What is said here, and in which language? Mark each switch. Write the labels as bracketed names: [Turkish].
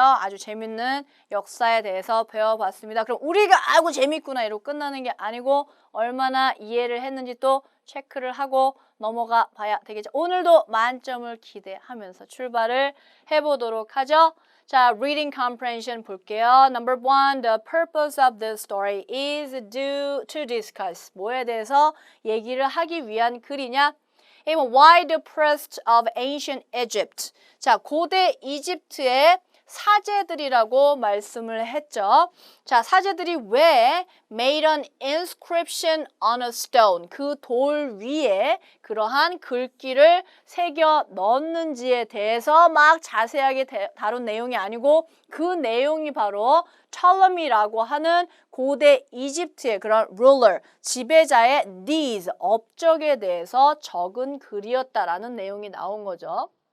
[Korean] 아주 재밌는 역사에 대해서 배워봤습니다. 그럼 우리가 아이고 재밌구나 이러고 끝나는 게 아니고 얼마나 이해를 했는지 또 체크를 하고 넘어가 봐야 되겠죠. 오늘도 만점을 기대하면서 출발을 해보도록 하죠. 자, reading comprehension 볼게요. [English] Number 1, the purpose of this story is to discuss. [Korean] 뭐에 대해서 얘기를 하기 위한 글이냐? [English] Why the priests of ancient Egypt? [Korean] 자, 고대 이집트의 사제들이라고 말씀을 했죠. 자, 사제들이 왜 [English] made an inscription on a stone, [Korean] 그 돌 위에 그러한 글귀를 새겨 넣었는지에 대해서 막 자세하게 다룬 내용이 아니고 그 내용이 바로 Ptolemy라고 하는 고대 이집트의 그런 ruler, 지배자의 needs, 업적에 대해서 적은 글이었다라는 내용이 나온 거죠.